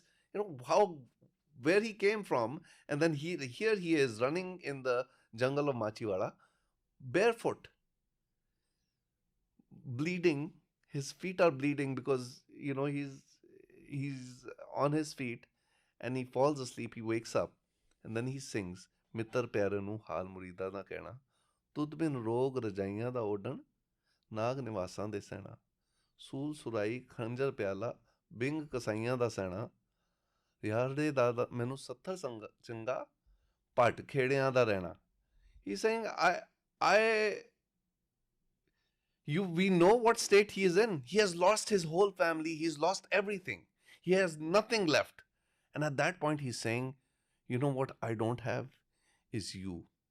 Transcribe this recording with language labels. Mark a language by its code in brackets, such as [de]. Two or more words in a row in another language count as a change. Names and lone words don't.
[en] You know how where he came from, and then here he is running in the jungle of Machiwala barefoot, bleeding. His feet are bleeding because you know he's on his feet, and he falls asleep. He wakes up, and then he sings, [pa] "ਮਿੱਤਰ ਪਿਆਰੇ ਨੂੰ ਹਾਲ ਮੁਰੀਦਾ ਦਾ ਕਹਿਣਾ, ਤੁਧ ਬਿਨ ਰੋਗ ਰਜਾਈਆਂ ਦਾ ਓਡਣ, ਨਾਗ ਨਿਵਾਸਾਂ ਦੇ ਸੈਣਾ, ਸੂਲ ਸੁਰਾਈ ਖੰਜਰ ਪਿਆਲਾ, ਬਿੰਗ ਕਸਾਈਆਂ ਦਾ ਸੈਣਾ, ਯਾਰ ਦੇ ਦਾਦਾ ਮੈਨੂੰ 70 ਚੰਗਾ, ਭੱਟ ਖੇੜਿਆਂ ਦਾ ਰਹਿਣਾ." [en] He's saying, I we know what state he is in. He has lost his whole family. He's lost everything. He has nothing left. And at that point, he's saying, you know what I don't have is you.